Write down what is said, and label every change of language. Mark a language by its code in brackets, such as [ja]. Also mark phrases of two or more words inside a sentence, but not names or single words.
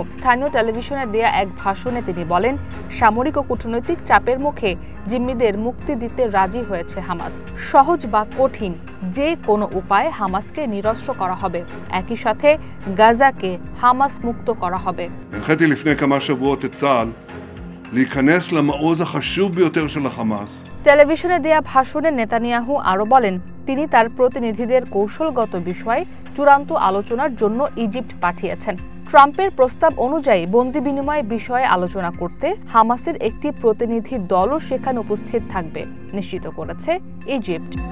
[bn] স্থানীয় টেলিভিশনে দেয়া এক ভাষণে তিনি বলেন, সামরিক ও কূটনৈতিক চাপের মুখে জিম্মিদের মুক্তি দিতে রাজি হয়েছে হামাস। সহজ বা কঠিন যে কোনো উপায়ে হামাসকে নিরস্ত্র করা হবে, একই সাথে গাজাকে হামাস মুক্ত করা হবে। [he] להיכנס למעוז החשוב ביותר של החמאס. [bn] টেলিভিশনে দেয়া ভাষণে নেতানিয়াহু আরো বলেন, তিনি তার প্রতিনিধিদের কৌশলগত বিষয়ে চূড়ান্ত আলোচনার জন্য ইজিপ্ট পাঠিয়েছেন। ট্রাম্পের প্রস্তাব অনুযায়ী বন্দি বিনিময় বিষয়ে আলোচনা করতে হামাসের একটি প্রতিনিধি দলও সেখানে উপস্থিত থাকবে, নিশ্চিত করেছে ইজিপ্ট।